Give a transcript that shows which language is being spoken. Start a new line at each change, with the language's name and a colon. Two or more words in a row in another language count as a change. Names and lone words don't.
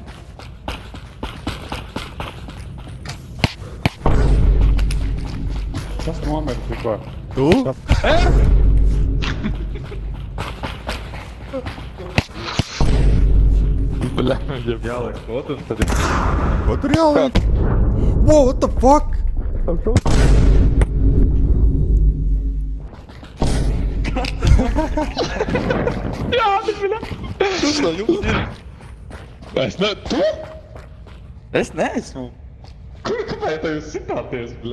Latvian: Tas nomira tikko. Tu? Bļa, jau Jāliek otrs, tad ir. Ko tur jāliek?
English: Wow, what the fuck?
Latvian: Tas no jums ir. Es ne... Tu? Es neesmu. Kur, kāpēc tev jūs sitāties, bļa?